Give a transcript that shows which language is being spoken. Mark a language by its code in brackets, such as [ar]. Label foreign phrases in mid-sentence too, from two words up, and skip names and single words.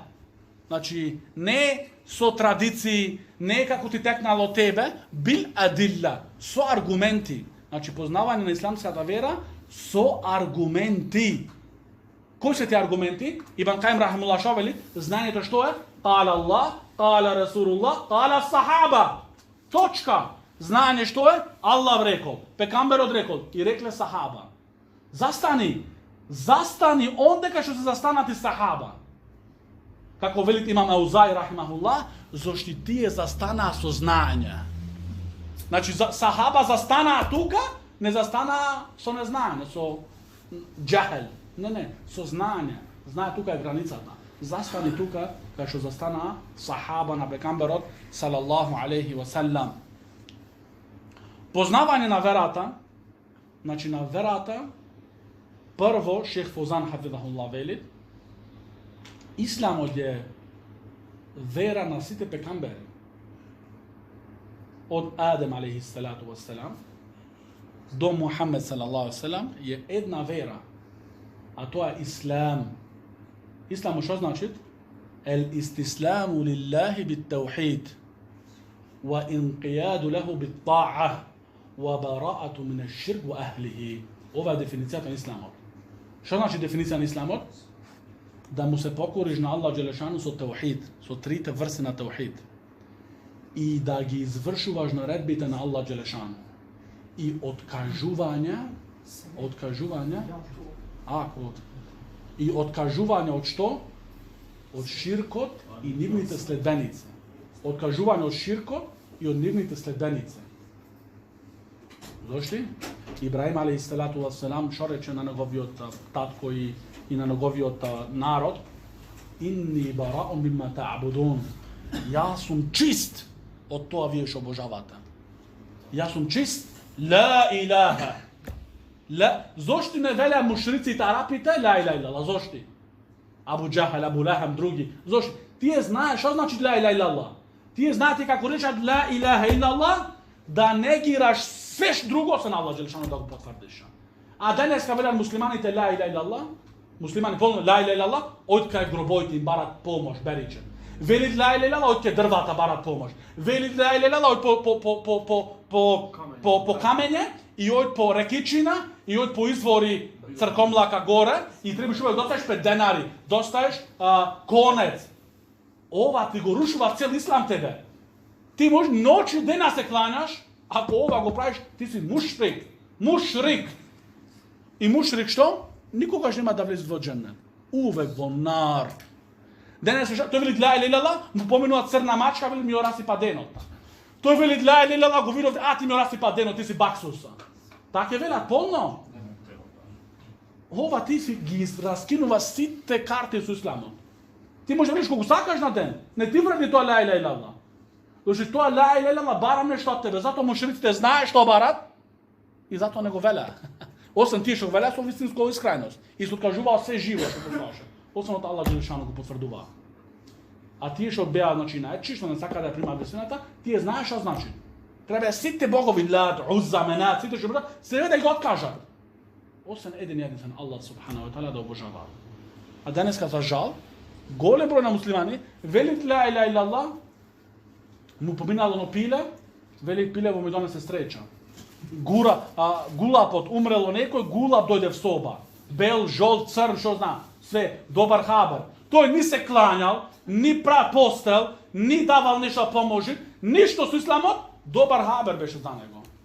[mk] Значи, не со традиции, не како ти текнало тебе, [ar] بالأدلة, [mk] со аргументи. Значи, познавање на исламската вера со аргументи. Кои се ти аргументи? Ибн Каим рахимуллах вели, знаењето што е? [ar] قال الله، قال رسول الله، قال الصحابة. [mk] Точка. Знаење што е? Аллах рекол, пекамберот рекол и рекле сахаба. Застани ондека што се застанати сахаба. Како велит имам Аузаи рахимахуллах, зошто тие застанаа со знаење. Значи сахаба застанаа тука, не застанаа со незнаење, со џахел. Не, со знаење. Знае тука е границата. Застани тука кај што застанаа сахаба на пекамберот [ar] صلى الله عليه وسلم. [mk] Познавање на верата, значи на верата, прво шех Фозан хафидахуллах вели, исламот е вера на сите пекамбери. Од Адем [ar] عليه الصلاة والسلام [mk] до Мухамед [ar] صلى الله عليه وسلم [mk] е една вера, а тоа е ислам. Ислам што значи? [ar] الاستسلام لله بالتوحيد والانقياد له بالطاعة والبراءة من الشرك وأهله. [mk] Ова е дефиницијата на исламот. Што значи дефиниција на исламот? Да му се покориш на Аллах Джелешану со таухид, со трите врсти на таухид. И да ги извршуваш наредбите на Аллах Джелешану. И откажување од што? Од ширкот и нивните следбеници. Откажување од ширкот и од нивните следбеници. Зошто? Ибраим [ar] عليه الصلاة والسلام [mk] што рече на неговиот татко и на неговиот народ? [ar] إني براء مما تعبدون. [mk] Јас сум чист од тоа вие што обожавате. Јас сум чист. [ar] لا إله. [mk] Зошто не велеа мушриците арапите [ar] لا إله إلا الله? [mk] Зошто? Абу Џахал, Абу Лахаб, други. Зошто? Тие знаат што значи [ar] لا إله إلا الله. [mk] Тие знаат како речат [ar] لا إله إلا الله, [mk] да негираш све друго освен Аллах Джелешану да го потврдиш. А денеска велат муслиманите [ar] لا إله إلا الله, [mk] муслимани полно [ar] لا إله إلا الله, [mk] од кај гробоите им барат помош, бериче. Велит [ar] لا إله إلا الله, [mk] од кај дрвата барат помош. Велит [ar] لا إله إلا الله, [mk] од по камење, и од по рекичина, и од по извори цркомлака горе, и требаш увек достаеш 5 денари, достаеш конец. Ова ти го рушува цел ислам тебе. Ти можеш ноќ и дена се кланяш, ако ова го правиш, ти си мушрик. Мушрик. И мушрик што? Никогаш нема да влезе во џеннет. Увек во нар. Денес тој вели [ar] لا إله إلا الله, [mk] му поминува црна мачка, вели ми ја расипа денот. Тој вели [ar] لا إله إلا الله, [mk] го видов, ти ми ја расипа денот, ти си баксуса. Така е велат полно. Ова ти си ги раскинува сите карти со исламот. Ти може да видиш колку сакаш на ден. Не ти вреди тоа [ar] لا إله إلا الله. [mk] Зашто тоа [ar] لا إله إلا الله [mk] бара нешто од тебе, затоа мушриците знаат што барат и затоа не го велеа. Освен тие што го велеа со вистинска искреност и се откажуваа се живо што го слуша. Освен од Аллах Джелешану го потврдуваа. А тие што беа значи најчи што не сака да примаат вистината, тие знаат што значи. Треба сите богови Лат, Узза, Менат, сите што беа, се да ги откажат. Освен еден единствен Аллах [ar] سبحانه وتعالى [mk] да обожаваат. А денеска за жал, голем број на муслимани велит [ar] لا إله إلا الله, [mk] му поминало на пиле, вели пилево ми донесе среќа. Гулапот умрело некој, гулап дојде в соба. Бел, жол, црн, што зна, све, добар хабар. Тој ни се клањал, ни пра постел, ни давал нешто поможи, ништо со исламот, добар хабар беше за него.